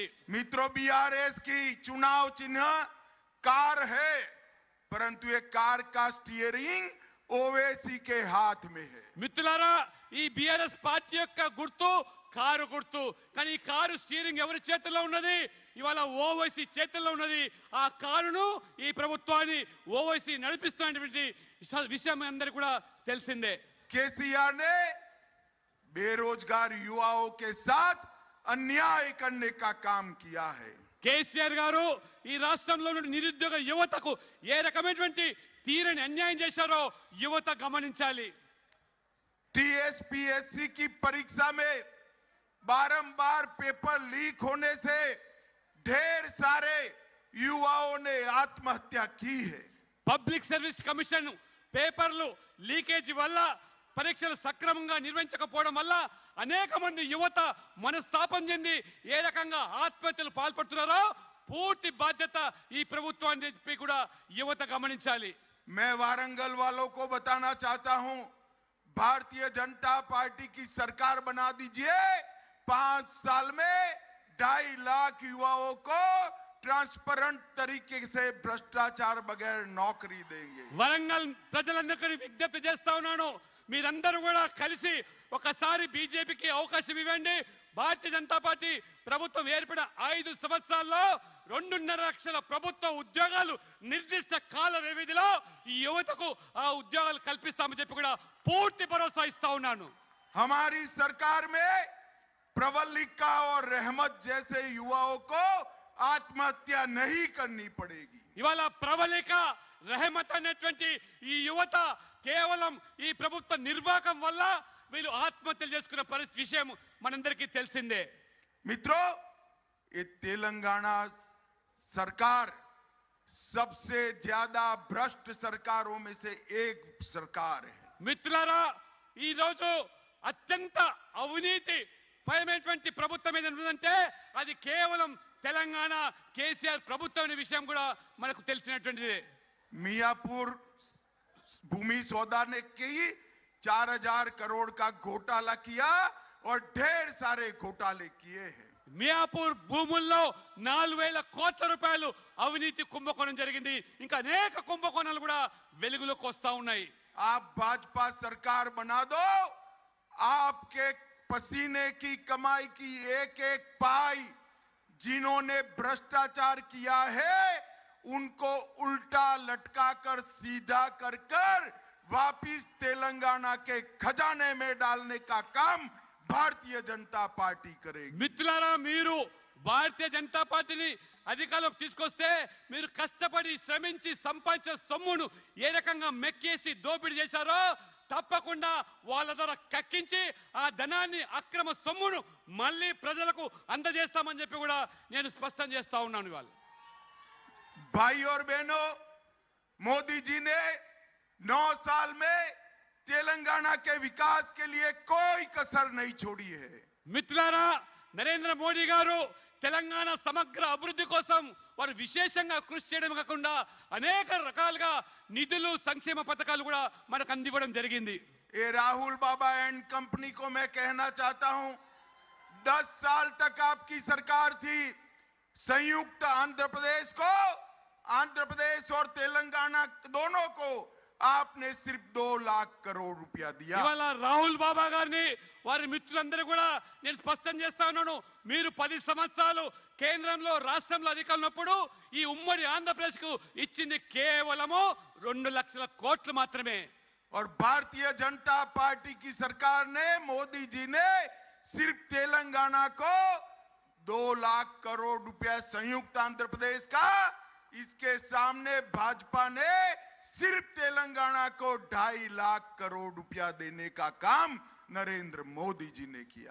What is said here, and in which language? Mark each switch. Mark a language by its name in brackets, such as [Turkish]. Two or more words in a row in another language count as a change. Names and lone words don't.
[Hindi] मित्रों, बीआरएस की चुनाव चिन्ह कार है, परंतु ये कार का स्टीयरिंग ओवैसी के हाथ में है। [Telugu] మిత్రులారా, ఈ బీఆర్ఎస్ పార్టీ యొక్క గుర్తు కారు గుర్తు. కానీ ఈ కారు స్టీరింగ్ ఎవరి చేతుల్లో ఉన్నది? ఇవాళ ఓవైసీ చేతుల్లో ఉన్నది. ఆ కారును ఈ ప్రభుత్వాన్ని ఓవైసీ నడిపిస్తున్నటువంటి విషయం అందరికీ కూడా తెలిసిందే. [Hindi] केसीआर ने बेरोजगार युवाओं के साथ अन्याय करने का काम किया है। [Telugu] కేసీఆర్ గారు ఈ రాష్ట్రంలో నుండి నిరుద్యోగ యువతకు ఏ రకమైనటువంటి తీరని అన్యాయం చేశారో యువత గమనించాలి. [Hindi] टीएसपीएससी की परीक्षा में बारंबार पेपर लीक होने से ढेर सारे युवाओं ने आत्महत्या की है. [Telugu] పబ్లిక్ సర్వీస్ కమిషన్ పేపర్లు లీకేజీ వల్ల పరీక్షలు సక్రమంగా నిర్వహించకపోవడం వల్ల అనేక మంది యువత మనస్తాపం చెంది ఏ రకంగా ఆత్మహత్యలు పాల్పడుతున్నారో పూర్తి బాధ్యత ఈ ప్రభుత్వాన్ని చెప్పి కూడా యువత గమనించాలి. [Hindi] मैं वारंगल वालों को बताना चाहता हूं, भारतीय जनता पार्टी की सरकार बना दीजिए. 5 साल में 2.5 लाख युवाओं को ट्रांसपेरेंट तरीके से भ्रष्टाचार बगैर नौकरी देंगे. [Telugu] వరంగల్ ప్రజలందరికీ విజ్ఞప్తి చేస్తా ఉన్నాను, మీరందరూ కూడా కలిసి ఒకసారి బీజేపీకి అవకాశం ఇవ్వండి. భారతీయ జనతా పార్టీ ప్రభుత్వం ఏర్పడిన 5 సంవత్సరాల్లో 2.5 లక్షల ప్రభుత్వ ఉద్యోగాలు నిర్దిష్ట కాల వ్యవధిలో ఈ యువతకు ఆ ఉద్యోగాలు కల్పిస్తామని చెప్పి కూడా పూర్తి భరోసా ఇస్తా ఉన్నాను. [Hindi] हमारी सरकार में प्रवल्लिका और रहमत जैसे युवाओं को आत्महत्या नहीं करनी पड़ेगी. [Telugu] ఇవాళ ప్రవళిక రెహమత్ అనేటువంటి ఈ యువత కేవలం ఈ ప్రభుత్వ నిర్వాహకం వల్ల వీళ్ళు ఆత్మహత్యలు చేసుకున్న పరిస్థితి విషయం మనందరికీ తెలిసిందే. [Hindi] मित्रों, ये तेलंगाना सरकार सबसे ज्यादा भ्रष्ट सरकारों में से एक सरकार है. [Telugu] మిత్రులారా, ఈ రోజు అత్యంత అవినీతి పరమైనటువంటి ప్రభుత్వం ఏదంటే అది కేవలం తెలంగాణ కేసీఆర్ ప్రభుత్వం అనే విషయం కూడా మనకు తెలిసినటువంటిది. [Hindi] मियापुर भूमि सौदा ने की 4,000 करोड़ का घोटाला किया और ढेर सारे घोटाले किए हैं. [Telugu] మియాపూర్ భూముల్లో 4,000 కోట్ల రూపాయలు అవినీతి కుంభకోణం జరిగింది. ఇంకా అనేక కుంభకోణాలు కూడా వెలుగులోకి వస్తా ఉన్నాయి. [Hindi] आप भाजपा सरकार बना दो, आपके पसीने की कमाई की एक एक पाई जिन्होंने भ्रष्टाचार किया है उनको उल्टा लटकाकर सीधा कर कर वापिस तेलंगाना के खजाने में डालने का काम भारतीय जनता पार्टी करेगी. [Telugu] మిత్రులారా, మీరు భారతీయ జనతా పార్టీని అధికారంలోకి తీసుకొస్తే మీరు కష్టపడి శ్రమించి సంపాదించిన సొమ్మును ఏ రకంగా మెక్కేసి దోపిడీ చేశారో తప్పకుండా వాళ్ళ ద్వారా కక్కించి ఆ ధనాన్ని అక్రమ సొమ్మును మళ్ళీ ప్రజలకు అందజేస్తామని చెప్పి కూడా నేను స్పష్టం చేస్తా ఉన్నాను. ఇవాళ [Hindi] भाई और बहनों, मोदी जी ने 9 साल में तेलंगाना के विकास के लिए कोई कसर नहीं छोड़ी है. [Telugu] మిత్రులారా, నరేంద్ర మోడీ గారు తెలంగాణ సమగ్ర అభివృద్ధి కోసం వారు విశేషంగా కృషి చేయడం కాకుండా అనేక రకాలుగా నిధులు సంక్షేమ పథకాలు కూడా మనకు అందివ్వడం జరిగింది. [Hindi] ये राहुल बाबा [English] and company [Hindi] को मैं कहना चाहता हूं, 10 साल तक आपकी सरकार थी. संयुक्त आंध्र प्रदेश को, आंध्र प्रदेश और तेलंगाना दोनों को आपने सिर्फ 2 लाख करोड़ रुपया दिया. [Telugu] ఇవాళ రాహుల్ బాబా గారిని వారి మిత్రులందరూ కూడా నేను స్పష్టం చేస్తా ఉన్నాను, మీరు 10 సంవత్సరాలు కేంద్రంలో రాష్ట్రంలో అధికారంలో ఉన్నప్పుడు ఈ ఉమ్మడి ఆంధ్రప్రదేశ్ కు ఇచ్చింది కేవలము 2 లక్షల కోట్లు మాత్రమే. [Hindi] और भारतीय जनता पार्टी की सरकार ने, मोदी जी ने सिर्फ तेलंगाना को 2 लाख करोड़ रुपया संयुक्त आंध्र प्रदेश का, इसके सामने भाजपा ने सिर्फ तेलंगाना को 2.5 लाख करोड़ रुपया देने का काम नरेंद्र मोदी जी ने किया.